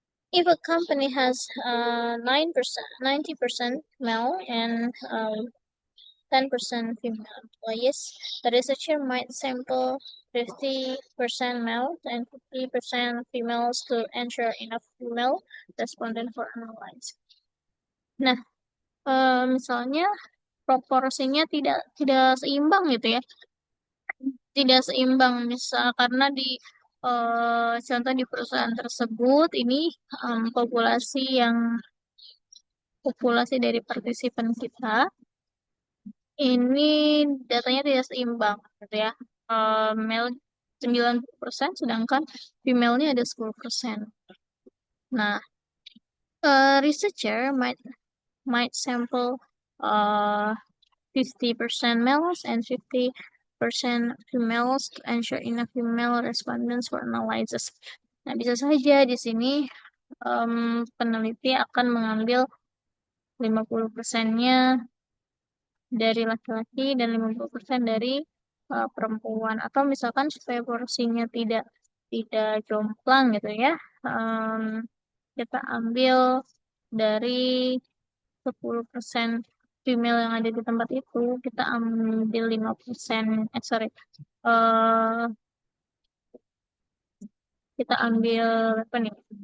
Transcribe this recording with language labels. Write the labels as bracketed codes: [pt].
[en] If a company has 9%, 90% male and 10% female employees, the researcher might sample 50% male and 50% females to ensure enough female respondent for analysis. [id] Nah, misalnya proporsinya tidak seimbang gitu ya, tidak seimbang misal karena di contoh di perusahaan tersebut ini populasi dari partisipan kita ini datanya tidak seimbang gitu ya. Male 90% sedangkan female-nya ada 10%. [en] Nah, researcher might sample uh, 50% males and 50% females to ensure enough female respondents for analysis. [id] Nah, bisa saja di sini peneliti akan mengambil 50%-nya dari laki-laki dan 50% dari perempuan. Atau misalkan supaya porsinya tidak jomplang gitu ya, kita ambil dari 10% female yang ada di tempat itu, kita ambil 5%, eh kita ambil apa nih?